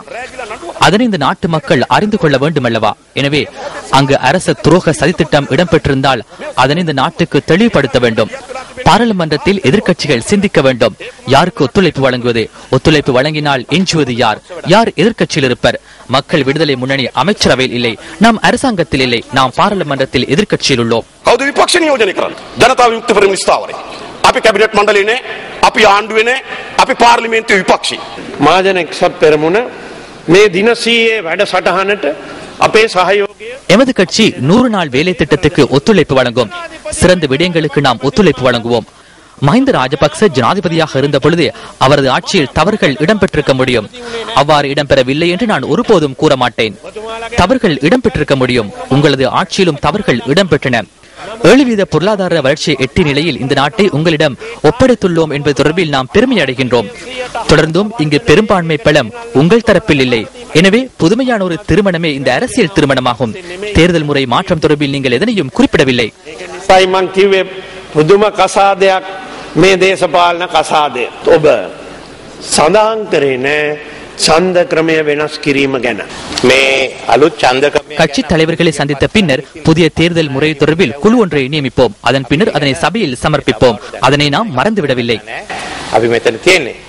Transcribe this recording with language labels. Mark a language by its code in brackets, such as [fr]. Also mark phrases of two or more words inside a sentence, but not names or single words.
[ta] அதனை இந்த நாட்டு மக்கள் அறிந்து கொள்ள வேண்டும் அல்லவா? எனவே அங்கு அரச துரோக சதித்திட்டம் இடம்பெற்றிருந்தால் அதனை இந்த நாட்டுக்கு தெளிவுபடுத்த வேண்டும். பாராளுமன்றத்தில் எதிர்க்கட்சிகள் சிந்திக்க வேண்டும். யாருக்கு ஒத்துழைப்பு வழங்குவது? ஒத்துழைப்பு வழங்கினால் எஞ்சுவது யார்? யார் எதிர்க்கட்சியில் இருப்பர்? மக்கள் விடுதலை முன்னணி அமைச்சரவையில் இல்லை, நாம் அரசாங்கத்தில் இல்லை, நாம் பாராளுமன்றத்தில் எதிர்க்கட்சியில் உள்ளோம். [si] කවුද විපක්ෂ නියෝජනය කරන්නේ? ජනතා විමුක්ති පෙරමුණ ස්ථාවරයි. අපි කැබිනට් මණ්ඩලේ නේ, අපි ආණ්ඩුවේ නේ, අපි පාර්ලිමේන්තු විපක්ෂී. මහජන එක්සත් පෙරමුණ මේ දින 100 වැඩසටහනට අපේ සහයෝගය. [ta] எமது கட்சி 100 நாள் வேலை திட்டத்துக்கு ஒத்துழைப்பு வழங்கும். சிறந்த விடயங்களுக்கு நாம் ஒத்துழைப்பு வழங்குவோம். மஹிந்த ராஜபக்ச ஜனாதிபதியாக இருந்த பொழுது அவரது ஆட்சியில் தவறுகள் இடம்பெற்றிருக்க முடியும். அவ்வாறு இடம்பெறவில்லை என்று நான் ஒருபோதும் கூற மாட்டேன். தவறுகள் இடம்பெற்றிருக்க முடியும். உங்களது ஆட்சியிலும் தவறுகள் இடம்பெற்றன. 7% பொருளாதார வளர்ச்சியை எட்டிய நிலையில் இந்த நாட்டை உங்களிடம் ஒப்படைத்துள்ளோம் என்பது தொடர்பில் நாம் பெருமை அடைகின்றோம். தொடர்ந்தும் இங்கு பெரும்பான்மை பலம் உங்கள் தரப்பில் இல்லை. எனவே புதுமையான ஒரு திருமணமே இந்த அரசியல் திருமணமாகும். தேர்தல் முறை மாற்றம் தொடர்பில் நீங்கள் எதனையும் குறிப்பிடவில்லை. [si] පුදුම කසාදයක් මේ දේශපාලන කසාදය. ඔබ සඳහන් කරේ නෑ ඡන්ද ක්‍රමය වෙනස් කිරීම ගැන. මේ අලුත් ඡන්ද ක්‍රමය [ta] கட்சி தலைவர்களை சந்தித்த பின்னர் புதிய தேர்தல் முறை தொடர்பில் குழு ஒன்றை நியமிப்போம். அதன் பின்னர் அதனை சபையில் சமர்ப்பிப்போம். அதனை நாம் மறந்துவிடவில்லை. [si] අපි මෙතන තියෙන්නේ